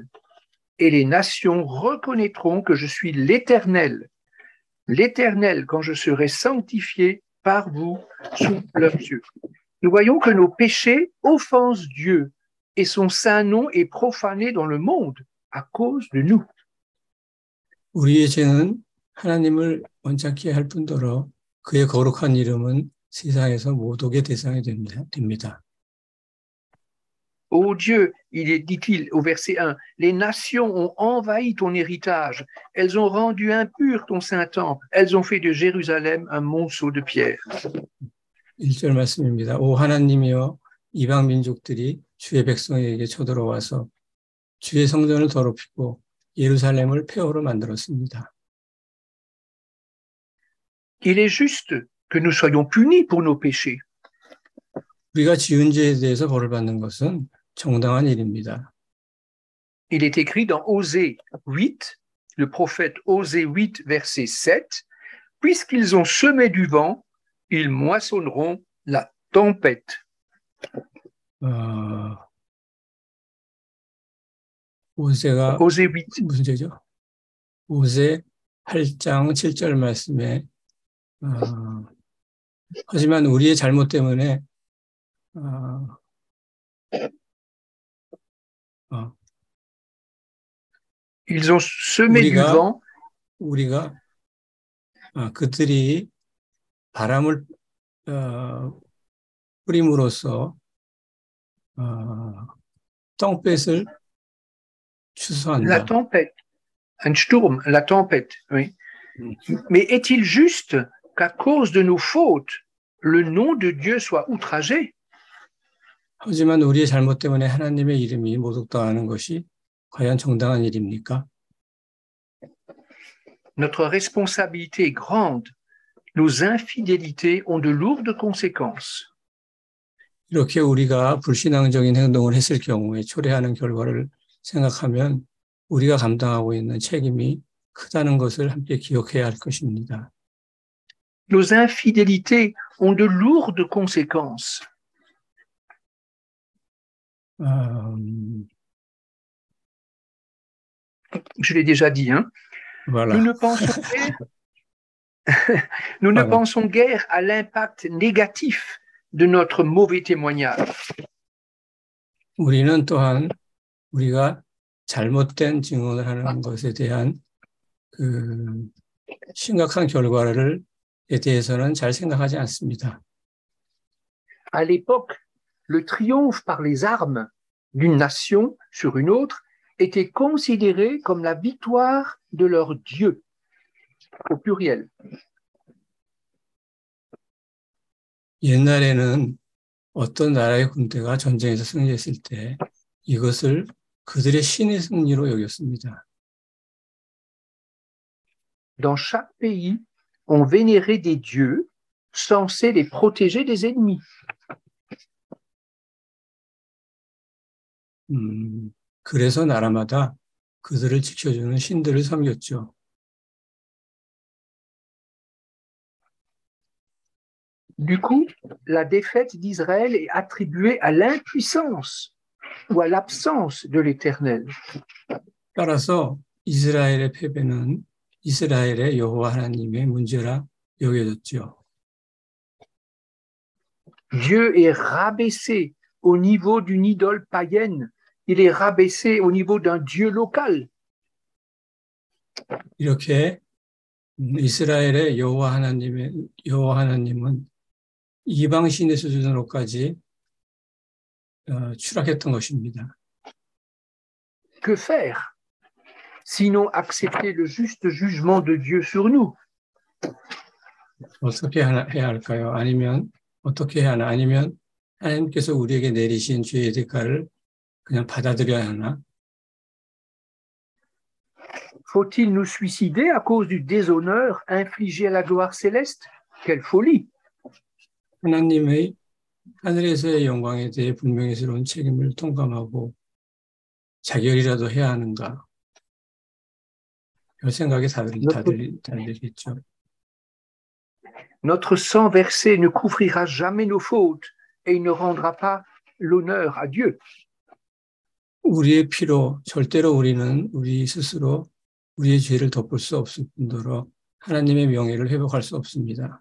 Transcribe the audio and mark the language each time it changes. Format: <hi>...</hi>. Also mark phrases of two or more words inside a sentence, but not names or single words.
<fr>Et les nations reconnaîtront que je suis l'Éternel. L'Éternel, quand je serai sanctifié par vous sous leurs yeux. Nous voyons que nos péchés offensent Dieu et son saint nom est profané dans le monde à cause de nous.</fr> <ko>우리의 죄는 하나님을 원찮게 할 뿐더러 그의 거룩한 이름은 세상에서 모독의 대상이 됩니다.</ko> <fr>Ô Dieu, dit-il au verset 1, les nations ont envahi ton héritage, elles ont rendu impur ton saint temple, elles ont fait de Jérusalem un monceau de pierre.</fr> <ko>1절 말씀입니다. 오 하나님이여 이방 민족들이 주의 백성에게 쳐들어와서 주의 성전을 더럽히고 예루살렘을 폐허로 만들었습니다.</ko> <fr>Il est juste que nous soyons punis pour nos péchés.</fr> <ko>우리가 지은 죄에 대해서 벌을 받는 것은 정당한 일입니다.</ko> <fr>Il est écrit dans Osée 8, le prophète Osée 8, verset 7, puisqu'ils ont semé du vent, ils moissonneront la tempête.</fr> <ko>오세가 Osée 8. 무슨 죄죠? 오세 8장 7절 말씀에 하지만 우리의 잘못 때문에</ko> <fr>Ils ont semé du vent.</fr> <ko>우리가 그들이 바람을 뿌림으로써 똥뱃을 추수한다.</ko> <fr>La tempête, un Sturm, la tempête, oui. Mais est-il juste qu'à cause de nos fautes, le nom de Dieu soit outragé?</fr> <ko>하지만 우리의 잘못 때문에 하나님의 이름이 모독당하는 것이 과연 정당한 일입니까?</ko> <fr>Notre responsabilité est grande. Nos infidélités ont de lourdes conséquences.</fr> <ko>이렇게 우리가 불신앙적인 행동을 했을 경우에 초래하는 결과를 생각하면 우리가 감당하고 있는 책임이 크다는 것을 함께 기억해야 할 것입니다.</ko> <fr>Nos infidélités ont de lourdes conséquences. Je l'ai déjà dit, hein? Voilà. Nous ne pensons guère à l'impact négatif de notre mauvais témoignage.</fr> <ko>우리는 또한 우리가 잘못된 증언을 하는 것에 대한 그 심각한 결과를 대해서는 잘 생각하지 않습니다.</ko> <fr>À l'époque, le triomphe par les armes d'une nation sur une autre était considéré comme la victoire de leur Dieu, au pluriel.</fr> <ko>옛날에는 어떤 나라의 군대가 전쟁에서 승리했을 때 이것을 그들의 신의 승리로 여겼습니다.</ko> <fr>Dans chaque pays, on vénérait des dieux censés les protéger des ennemis.</fr> <ko>그래서 나라마다 그들을 지켜주는 신들을 섬겼죠.</ko> <fr>Du coup, la défaite d'Israël est attribuée à l'impuissance ou à l'absence de l'Éternel.</fr> <ko>따라서 이스라엘의 패배는 이스라엘의 여호와 하나님의 문제라 여겨졌죠.</ko> <fr>Dieu est rabaissé au niveau d'une idole païenne. Il est rabaissé au niveau d'un Dieu local.</fr> <ko>이렇게 이스라엘의 여호와 하나님은 이방 신의 수준으로까지 추락했던 것입니다.</ko> <fr>Que faire? Sinon accepter le juste jugement de Dieu sur nous.</fr> <ko>어떻게 해야 할까요? 어떻게 해야 하나? 아니면 하나님께서 우리에게 내리신 죄의 대가를 그냥 받아들여야 하나?</ko> <fr>Faut-il nous suicider à cause du déshonneur infligé à la gloire céleste? Quelle folie!</fr> <ko>하나님의 하늘에서의 영광에 대해 불명예스러운 책임을 통감하고 자결이라도 해야 하는가? 그 생각이 다들 들겠죠.</ko> <fr>Notre sang versé ne couvrira jamais nos fautes et il ne rendra pas l'honneur à Dieu.</fr> <ko>우리의 피로 절대로 우리는 우리 스스로 우리의 죄를 덮을 수 없을 뿐더러 하나님의 명예를 회복할 수 없습니다.</ko>